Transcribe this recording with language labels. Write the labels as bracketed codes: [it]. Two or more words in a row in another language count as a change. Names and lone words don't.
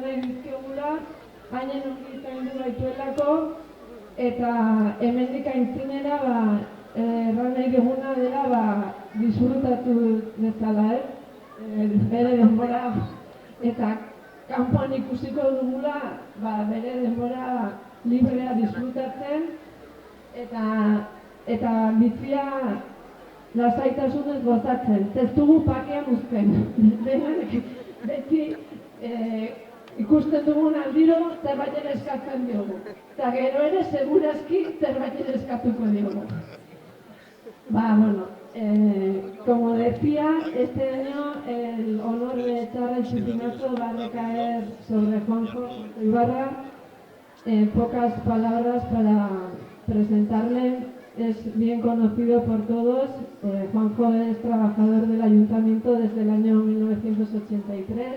[eu] nahi dizkigula, hainen ongi zaindu gaituelako, eta hemendik aintzinera erran nahi diguna dela disfrutatu dezala, bere denbora, eta kanpoan ikusiko dugula bere denbora librea disfrutatzen, eta bizia lasaitasunez gozatzen. Ez dugu pakean uzten. Beti ikusten dugun aldiro zerbait eskatzen diogu. Eta gero ere segurazki zerbait eskatuko diogu. [es] Bueno, como decía, este año el honor de echar el chupinazo va a recaer sobre Juanjo Ibarra. En pocas palabras para presentarle, es bien conocido por todos. Juanjo es trabajador del ayuntamiento desde el año 1983.